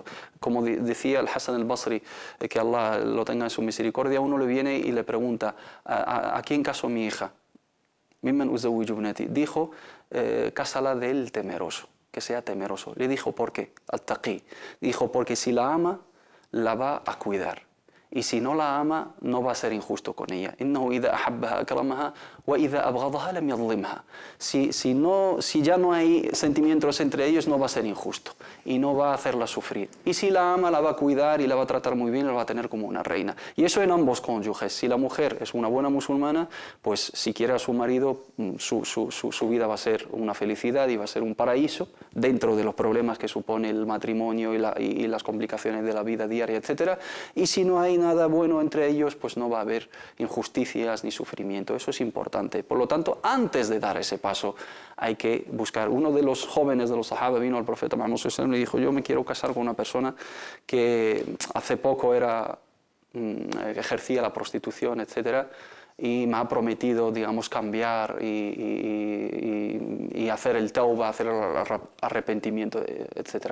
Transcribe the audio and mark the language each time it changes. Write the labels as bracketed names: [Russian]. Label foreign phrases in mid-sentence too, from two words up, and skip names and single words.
[Spanish] Como decía el Hassan al-Basri, que Allah lo tenga en su misericordia, uno le viene y le pregunta, ¿a quién casó mi hija? [Arabic] ممن أزوج ابنتي. [Spanish] Dijo, cásala del temeroso, que sea temeroso. Le dijo, ¿por qué? Al-taqi. Dijo, porque si la ama, la va a cuidar. Y si no la ama, no va a ser injusto con ella. [Arabic] إنه إذا أحبها أكرمها وإذا أبغضها لم يظلمها. [Spanish] Si ya no hay sentimientos entre ellos, no va a ser injusto y no va a hacerla sufrir. Y si la ama, la va a cuidar y la va a tratar muy bien, la va a tener como una reina. Y eso en ambos cónyuges. Si la mujer es una buena musulmana, pues si quiere a su marido, su vida va a ser una felicidad y va a ser un paraíso dentro de los problemas que supone el matrimonio y las complicaciones de la vida diaria, etc. Y si no hay nada bueno entre ellos, pues no va a haber injusticias ni sufrimiento. Eso es importante. Por lo tanto, antes de dar ese paso, hay que buscar. Uno de los jóvenes de los sahaba vino al profeta Muhammad [Arabic] صلى الله عليه وسلم [Spanish] y le dijo, yo me quiero casar con una persona que hace poco ejercía la prostitución, etc., y me ha prometido, digamos, cambiar y hacer el tauba, hacer el arrepentimiento, etc.